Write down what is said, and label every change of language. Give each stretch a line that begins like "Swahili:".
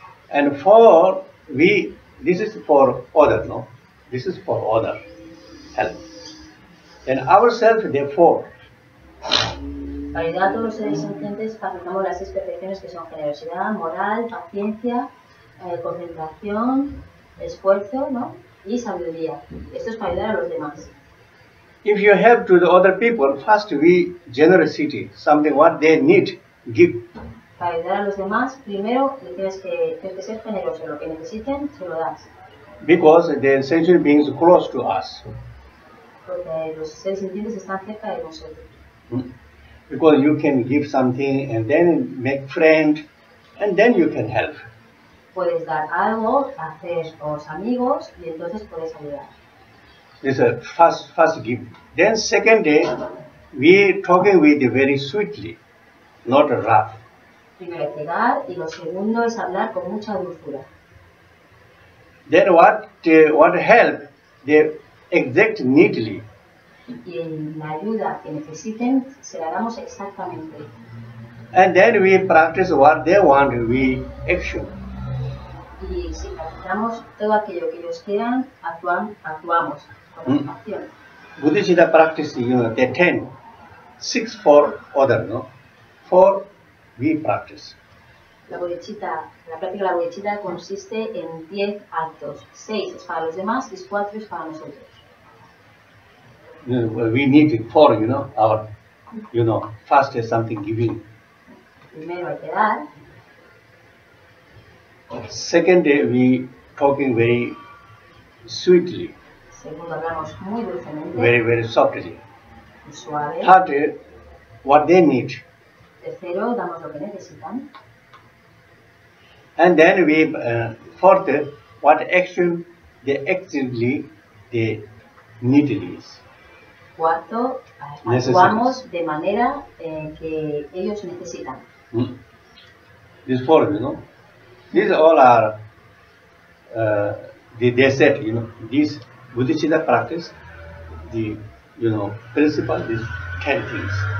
English: And for this is for other, no, this is for other help. And ourselves, therefore.
Spanish: Para ayudar a todos los seres sintientes, practicamos las 6 perfecciones que son generosidad, moral, paciencia, concentración, esfuerzo, ¿no? Y sabiduría. Esto es para ayudar a los demás.
English: If you help to the other people, first generosity, something what they need, give.
Spanish: Para ayudar a los demás, primero tienes que ser generoso. Lo que necesiten, se lo das.
English: Because the sentient beings close to us.
Spanish: Porque los seres sintientes están cerca de nosotros.
English: Because you can give something and then make friend, and then you can help.
Spanish: Puedes dar algo, hacer los amigos y entonces puedes ayudar.
English: This is first give. Then second day, we talking with very sweetly, not rough.
Spanish: Primero hay que dar y lo segundo es hablar con mucha dulzura.
English: Then what help, they exact neatly.
Spanish: Y en la ayuda que necesiten se la damos exactamente.
English: And then we practice what they want, we action.
Spanish: Y si practicamos todo aquello que ellos quieran, actuamos con acción.
English: Bodhisattva practice, you know, they 10, 6 for other, no? 4 we practice.
Spanish: La práctica de la bodhisattva consiste en 10 actos. 6 es para los demás y 4 es para nosotros.
English: We need 4, you know, our, you know, first is something giving.
Spanish: Primero hay que dar.
English: Second day we talking very sweetly.
Spanish: Segundo hablamos muy dulcemente.
English: Very softly.
Spanish: Suave.
English: Third day, what they need.
Spanish: Tercero, damos lo que necesitan.
English: And then we, fourth, what action they actively, they needly.
Spanish: Cuarto, actuamos de manera que ellos necesitan.
English: These 4, you know, these all are, they said, you know, these Bodhisattva practice, the, you know, principle, these 10 things.